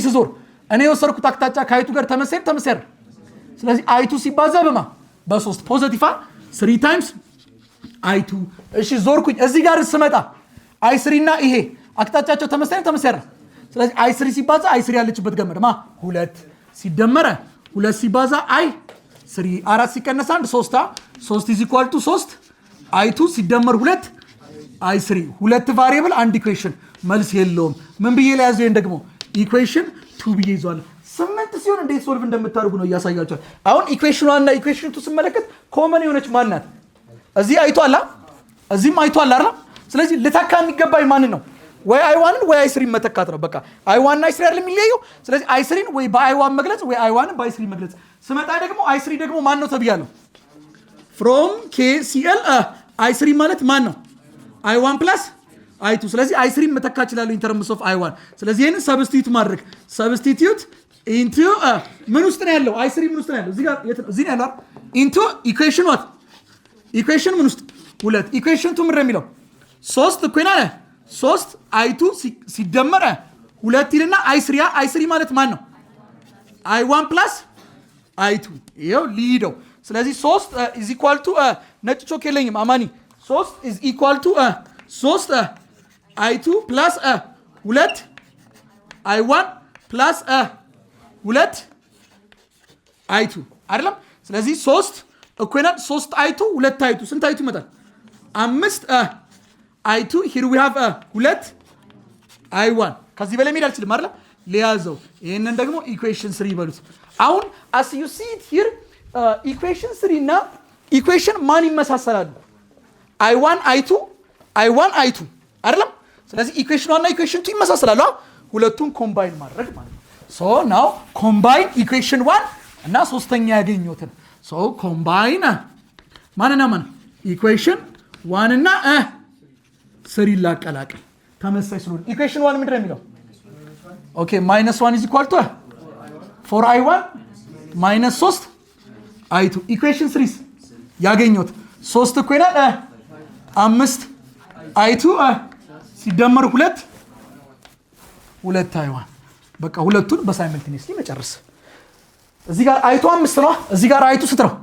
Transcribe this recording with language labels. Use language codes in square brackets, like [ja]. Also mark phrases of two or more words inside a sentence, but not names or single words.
[am] ስዞር እኔ የወሰድኩት አቅጣጫ ከi2 ጋር ተመሳሳይ። ስለዚህ i2 ሲባዛ በማ በ3 [en] positive 3 times [am] i2። እሺ፣ ዞርኩኝ። እዚህ ጋር ስመጣ i3 እና ይሄ አቅጣጫቸው ተመሳሳይ። ስለዚህ i3 ሲባዛ i3 ያለችበት ገመድ ማ 2 ሲደመረ 2 ሲባዛ i3 4 ሲቀነስ 1 3 [en] is equal to [am] 3 i2 ሲደመር 2 i3 ሁለት ቫሪየብል አንድ ኢኩዌሽን መልስ የለውም። ምን ብዬ ላይ ያዘው? ደግሞ ኢኩዌሽን 2 ብዬ ይዟል። 8 ሲሆን እንዴት ሶልቭ እንደምታደርጉ ነው እያሳያችኋል። አሁን ኢኩዌሽን 1 እና ኢኩዌሽን 2 ስመለከት ኮመን የሆነች ማን ናት? እዚህ i2 አላ እዚህም i2 አላ አይደል? ስለዚህ ልተካ የሚገባኝ ማን ነው? ወይ i1 ወይ i3 መተካት ነው። በቃ i1 እና i3 አይደል የሚለየው? ስለዚህ i3 ወይ በi1 መግለጽ ወይ i1 በi3 መግለጽ። ስመጣ ደግሞ i3 ደግሞ ማን ነው ተብያለሁ? from KCL i3 ማለት ማን ነው? i1 plus i2። ስለዚህ i3 መተካ ይችላል [en] in terms of [am] i1። ስለዚህ ይሄንን ሰብስቲቲዩት ማድረግ ሰብስቲቲዩት into ምን ውስጥ ነው ያለው? i3 ምን ውስጥ ነው ያለው? እዚህ ነው ያለው [en] into equation what? equation [am] ምን ውስጥ 2 equation 2 ምን እንደሚለው 3 እኮ ይላል 3 i2 ሲደመር 2 ይልና i3 ማለት ማን ነው? i1 plus i2 ይሄው ሊሄደው። ስለዚህ 3 [en] is equal to [am] ነጭ ቾክ የለኝም አማኒ 3 [en] is equal to 3 i2 plus 2 i1 plus 2 i2 [am] አይደለም። ስለዚህ 3 እኮ ይላል 3 i2 2 i2 ስንት i2 ይመጣል? 5 i2 [en] here we have [am] 2 i1 ከዚህ በላይ መሄድ አልችልም አይደል? ሊያዘው ይሄንን ደግሞ ኢኩዌሽን 3 ይበሉት። አሁን [en] as you see it here [am] ኢኩዌሽን 3 እና ኢኩዌሽን ማን ይመሳሰላሉ? i1 i2 አይደለም። ስለዚህ ኢኩዌሽን 1 እና ኢኩዌሽን 2 ይመሳሰላሉ። ሁለቱን ኮምባይን ማድረግ ማለት ነው። [en] so now combine equation [am] 1 እና ሶስተኛ ያገኙትን [en] so combine [am] ማንና ማን ኢኩዌሽን 1 እና 3 ላቀላቅል ተመሳሳይ ስለሆነ ኢኩዌሽን 1 ምንድን ነው የሚለው? ኦኬ -1 [en] is equal to [am] 4i1 -3 i2 ኢኩዌሽን 3 ያገኙት 3 እኮ ይላል 5 i2 ሲደመር 2 i1 በቃ ሁለቱን በሳይመልቲኒየስሊ መጨረስ። እዚህ ጋር i2 5 ነው፣ እዚህ ጋር i2 ስንት ነው?